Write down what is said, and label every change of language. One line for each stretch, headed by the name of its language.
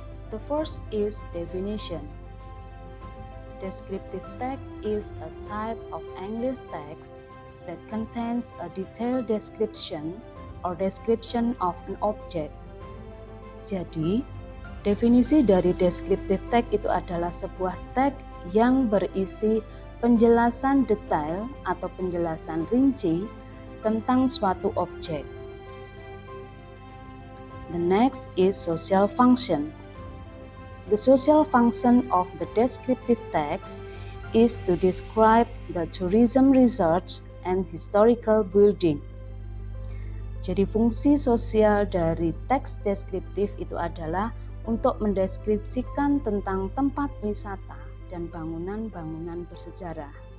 English: The first is definition. Descriptive text is a type of English text that contains a detailed description or description of an object.
Indonesian: Jadi, definisi dari descriptive text itu adalah sebuah teks yang berisi penjelasan detail atau penjelasan rinci tentang suatu objek.
English: The next is social function. The social function of the descriptive text is to describe the tourism research and historical building.
Indonesian: Jadi fungsi sosial dari teks deskriptif itu adalah untuk mendeskripsikan tentang tempat wisata dan bangunan-bangunan bersejarah.